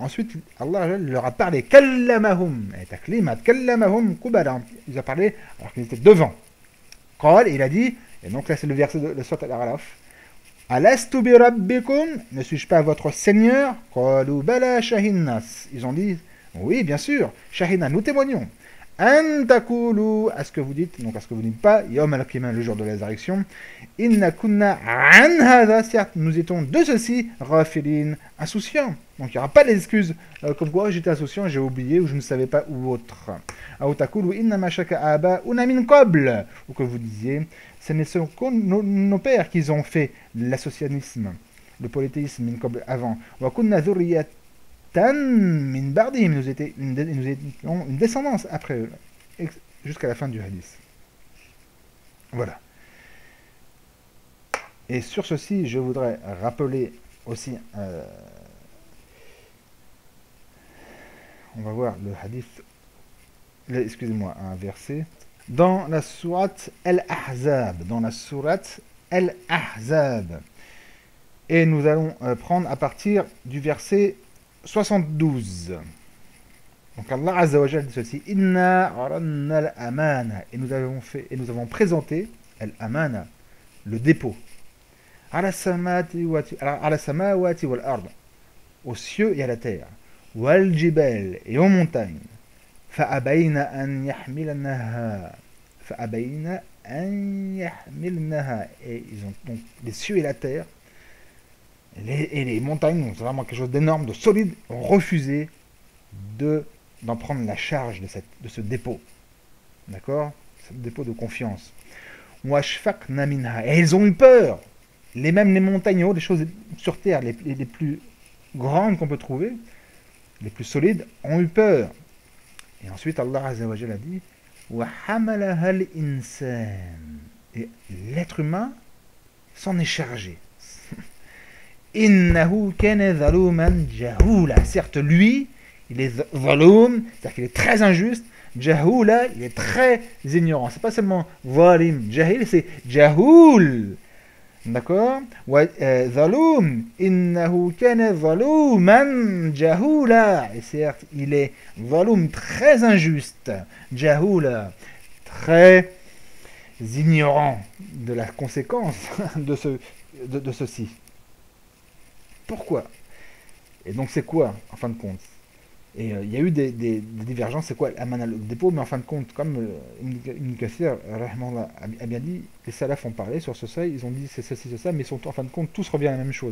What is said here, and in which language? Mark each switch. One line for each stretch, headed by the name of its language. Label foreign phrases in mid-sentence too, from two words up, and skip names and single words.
French: Ensuite, Allah leur a parlé, kallamahum, et taklimat,
Arabic: كلمهم قبلا.
French: Il a parlé alors qu'ils étaient devant. Qal, il a dit, et donc là c'est le verset de Surat Al-Araf,
Arabic: ألست بربكم,
French: ne suis-je pas votre Seigneur?
Arabic: قالوا بلى شهدنا.
French: Ils ont dit, oui, bien sûr, shahina, nous témoignons.
Arabic: أن تقولوا,
French: à ce que vous dites, donc à ce que vous dites pas,
Arabic: يوم القيامة,
French: le jour de la résurrection,
Arabic: إنا كنا عن هذا,
French: certes, nous étions de ceci, ghafilin, insouciants. Donc il n'y aura pas d'excuses comme quoi j'étais insouciant, j'ai oublié, ou je ne savais pas, ou autre.
Arabic: أو تقولوا إنما أشرك آباؤنا من قبل,
French: ou que vous disiez, ce ne sont que nos pères qui ont fait l'associationnisme, le polythéisme avant.
Arabic: وكنا ذرية من بعدهم,
French: nous étions une descendance après eux, jusqu'à la fin du hadith. Voilà. Et sur ceci, je voudrais rappeler aussi, on va voir le hadith, excusez-moi, un verset. Dans la sourate Al-Ahzab, et nous allons prendre à partir du verset 72. Donc Allah
Arabic: عز وجل
French: dit ceci,
Arabic: إنا عرضنا الأمانة,
French: et nous avons présenté al-amana, le dépôt,
Arabic: على السماوات والأرض,
French: aux cieux et à la terre,
Arabic: والجبال,
French: et aux montagnes.
Arabic: فأبين أن يحملنها
French: et ils ont donc les cieux et la terre, Et les montagnes, c'est vraiment quelque chose d'énorme, de solide, ont refusé d'en prendre la charge de ce dépôt. D'accord? Ce dépôt de confiance.
Arabic: وأشفقن منها.
French: Et ils ont eu peur. Même les montagnes hautes, les choses sur terre, les plus grandes qu'on peut trouver, les plus solides, ont eu peur. Et ensuite, Allah
Arabic: عز وجل
French: a dit
Arabic: وَحَمَلَهَا الْإِنسَانِ.
French: Et l'être humain s'en est chargé.
Arabic: إِنَّهُ كَانَ ظَلُومًا جَهُولًا.
French: Certes, lui, il est zaloum, c'est-à-dire qu'il est très injuste. Jahoula, il est très ignorant. C'est pas seulement
Arabic: ظالم، جاهل,
French: c'est jahoul. D'accord?
Arabic: ظلوما، إنه كان ظلوما جهولا.
French: Et certes, il est zaloum, très injuste. Jahoula, très ignorant de la conséquence de ceci. Pourquoi? Et donc c'est quoi, en fin de compte? Et il y a eu des divergences, c'est quoi Amana le dépôt, mais en fin de compte, comme Ibn Kathir a bien dit, les salafs ont parlé sur ce seuil, ils ont dit c'est ceci, c'est ça, mais en fin de compte, tous reviennent à la même chose.